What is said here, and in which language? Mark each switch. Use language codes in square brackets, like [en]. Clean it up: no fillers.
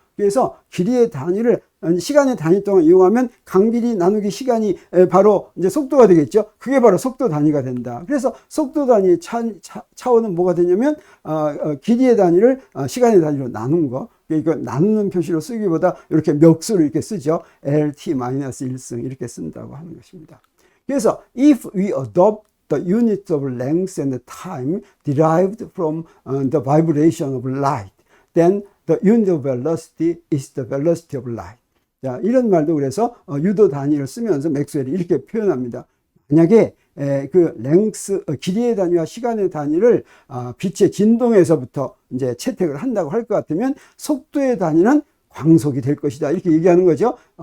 [ko] 그래서 길이의 단위를 시간의 단위 동안 이용하면 간길이 나누기 시간이 바로 이제 속도가 되겠죠. 그게 바로 속도 단위가 된다. 그래서 속도 단위의 차원은 뭐가 되냐면 길이의 단위를 시간의 단위로 나눈 거. 이거 나누는 표시로 쓰기보다 이렇게 멱수로 이렇게 쓰죠. LT-1승 이렇게 쓴다고 하는 것입니다. [en] 그래서 if we adopt the units of length and time derived from the vibration of light, then the unit of velocity is the velocity of light. [ko] 자, 이런 말도 그래서 유도 단위를 쓰면서 맥스웰이 이렇게 표현합니다. 만약에 그 랭스, 길이의 단위와 시간의 단위를 빛의 진동에서부터 이제 채택을 한다고 할 것 같으면 속도의 단위는 광속이 될 것이다, 이렇게 얘기하는 거죠.